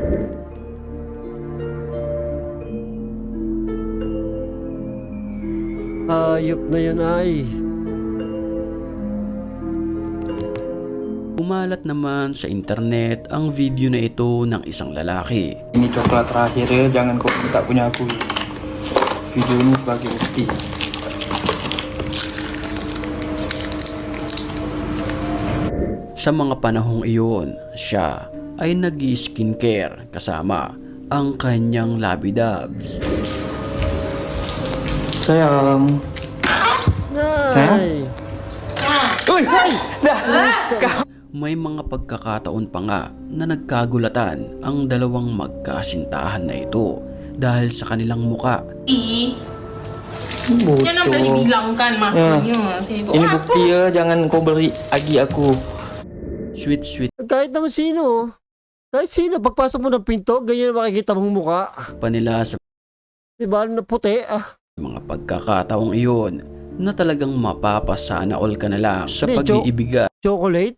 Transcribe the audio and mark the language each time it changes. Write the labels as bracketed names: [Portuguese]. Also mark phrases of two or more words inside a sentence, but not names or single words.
[Filipino] Ayop na yun ay. Kumalat naman sa internet ang video na ito ng isang lalaki. [Malay] Ini coklat terakhir ya, jangan kau minta punya aku. Video ini sebagai bukti. [Filipino] Sa mga panahong iyon, siya ay nag-skincare kasama ang kanyang labidabs. Sayang. Ay! Uy! Dah! May mga pagkakataon pa nga na nagkagulatan ang dalawang magkasintahan na ito dahil sa kanilang muka. Yan ang pwede [Malay] bilangkan maksudnya. Ini bukti ya, jangan kau beri lagi aku. [Filipino] Sweet Kahit naman sino. Kahit sino. Pagpasok mo ng pinto, ganyan makikita mong muka. pa nila sa Diba? Na puti. Ah. mga pagkakataong iyon na talagang mapapasana all ka na lang sa Hindi, pag-iibigan. Chocolate?